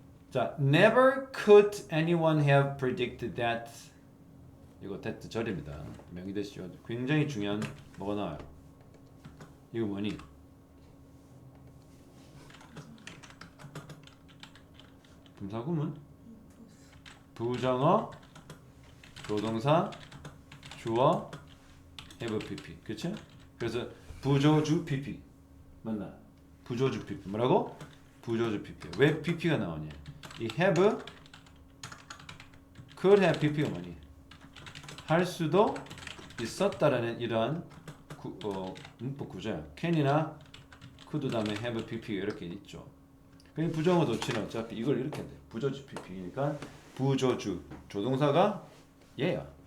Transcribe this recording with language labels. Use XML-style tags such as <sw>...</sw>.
<en>자, never could anyone have predicted that.</en> <ko>이거 that 절입니다. 명의대시죠. 굉장히 중요한 뭐가 나와요? 이거 뭐니? 분사구문? 부정어, 조동사, 주어, have pp. 그치? 그래서 부조주 pp. 맞나? 부조주 pp. 뭐라고? 부조주 pp. 왜 pp가 나오냐? 이 have,</ko> <en>could have pp</en> <ko>가 뭐니? 할 수도 있었다라는 이러한 문법 구조야. can이나 could 다음에 have pp 이렇게 있죠. 그냥 부정어 도치는 어차피 이걸 이렇게 돼. 부조주 pp니까 부조주 조동사가 얘야.</ko>